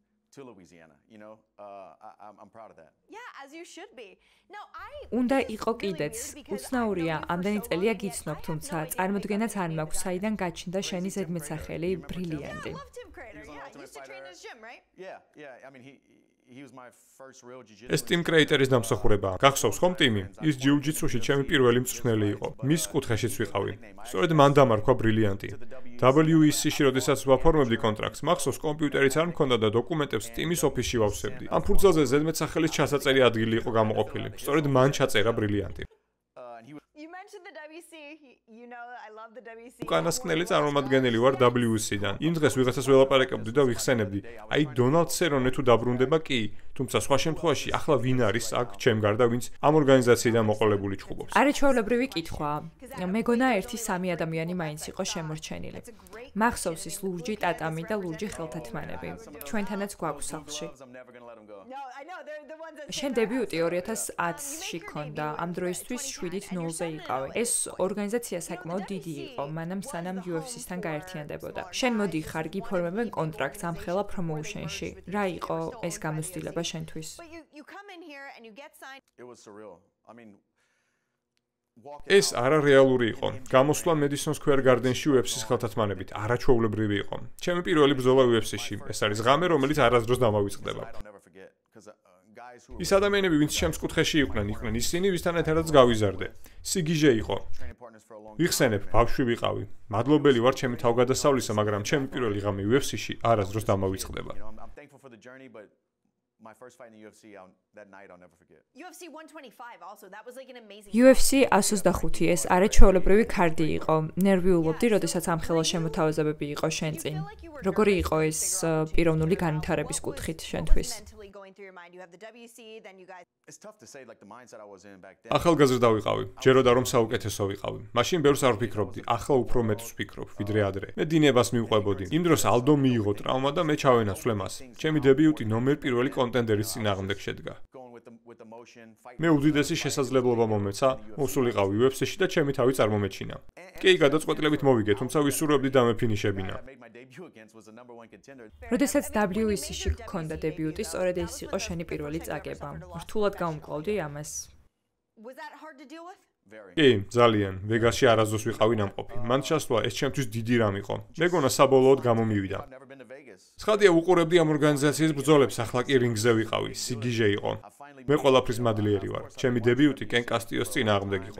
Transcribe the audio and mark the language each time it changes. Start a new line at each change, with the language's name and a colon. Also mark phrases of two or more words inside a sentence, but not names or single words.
English: to Louisiana, you know. I'm proud of that. Yeah, as you should be. No,
Georgian: უნდა იყო კიდეც. უცნაურია, ამდენი წელია გიცნობ, თუმცა წარმოდგენაც არ მაქვს, საიდან გაჩნდა შენი ზედმეტსახელი ბრილიანტი.
English: Yeah. I mean, he was my first real jiu-jitsu.
Georgian: ეს Tim Creator-ის დამსახურებაა. გახსოვს ხომ ტიმი? ის ჯიუ-ჯიტსუში ჩემი პირველი მწვრთნელი იყო. მის კუთხეშიც ვიყავი. სწორედ მან დამარქვა ბრილიანტი. WEC-ში როდესაც ვაფორმებდი კონტრაქტს, მახსოვს კომპიუტერიც არ მქონდა და დოკუმენტებს ტიმის ოფისში ვავსებდი. ამ ფურცელზე ზედმეტსახელის ჩასაწერი ადგილი იყო გამოყოფილი. სწორედ მან ჩაწერა ბრილიანტი.
English: You mentioned the WC. You know I love the WC.
Georgian: უკანასკნელი წარმომადგენელი ვარ WEC-დან. იმ დღეს ვიღაცას ველაპარაკებდი და ვიხსენებდი. აი დონალდ სერონე თუ დაბრუნდება კი, თუმცა სხვა შემთხვევაში ახლა ვინ არის აქ ჩემ გარდა, ვინც ამ ორგანიზაციიდან მოყოლებული ჩხუბობს. არაჩვეულებრივი კითხვა. მეგონა 1-3 ადამიანი მაინც იყო შემორჩენილი. მახსოვს ის ლურჯი ტატამი და ლურჯი ხელთათმანები. ჩვენთანაც გვაქვს სახლში.
English: No, I know they're the ones that
Georgian: შენ დებიუტი 2010-ში ქონდა. ამ დროისთვის 7-0-ზე იყავი. ეს ორგანიზაცია საკმაოდ დიდი იყო, მანამ სანამ UFC-სთან გაერთიანდებოდა. შენ მოდიხარ, გიფორმებენ კონტრაქტს ამ ხელა პრომოუშენში. რა იყო ეს გამოცდილება შენთვის?
English: But you come in here and you get signed. It was surreal. I mean,
Georgian: ეს არარეალური იყო. გამოსვლა Madison Square Garden-ში UFC-ს ხელთათმანებით არაჩვეულებრივი იყო. ჩემი პირველი ბრძოლა UFC-ში. ეს არის ღამე, რომელიც არასდროს დამავიწყდება. ის ადამიანები, ვინც ჩემს კუთხეში იყვნენ ისინი, ვისთან ერთადაც გავიზარდე. სიგიჟე იყო. ვიხსენებ, ბავშვი ვიყავი. მადლობელი ვარ ჩემი თავგადასავლისა, მაგრამ ჩემი პირველი ღამე UFC-ში არასდროს დამავიწყდება.
English: I'm thankful for the journey, but my first fight in the UFC, that night I'll never forget. UFC 125 also. That was like an amazing.
Georgian: UFC 125 ეს არაჩვეულებრივი კარდი იყო. ნერვიულობდი, როდესაც ამ ხელა შემოთავაზებები იყო შენ წინ. როგორი იყო ეს პიროვნული განვითარების კუთხით შენთვის?
English: Mentally going through your mind. You have the WC, then you guys. It's tough to say like the mindset I was in back then.
Georgian: ახალგაზრდა ვიყავი. ჯეროდა რომ საუკეთესო ვიყავი. მაშინ ბევრს არ ვფიქრობდი. ახლა უფრო მეტს ვფიქრობ, ვიდრე ადრე. მე დინებას მივყვებოდი. იმ დროს ალდო მიიღო ტრავმა და მე ჩავენაცვლე მას. ჩემი დებიუტი ნომერ პირველი კონტენდერის წინააღმდეგ შედგა. მე უდიდესი შესაძლებლობა მომეცა, მოსულიყავი UFC-ში და ჩემი თავი წარმომეჩინა. კი, გადაწყვეტილებით მოვიგე, თუმცა ვისურვებდი დამეფინიშებინა. როდესაც WEC-ში გქონდა დებიუტი, სწორედ ეს იყო შენი პირველი წაგება. რთულად გაუმკლავდი ამას?
English: Was that hard to deal with?
Georgian: კი, ძალიან. ვეგასში არასდროს ვიყავი ნამყოფი. მან ჩასვლა ეს ჩემთვის დიდი რამ იყო. მეგონა საბოლოოდ გამომივიდა. ცხადია, უყურებდი ამ ორგანიზაციის ბრძოლებს, ახლა კი რინგზე ვიყავი. სიგიჟე იყო. მე ყველაფრის მადლიერი ვარ. ჩემი დებიუტი კენ კასტიოს წინააღმდეგ იყო.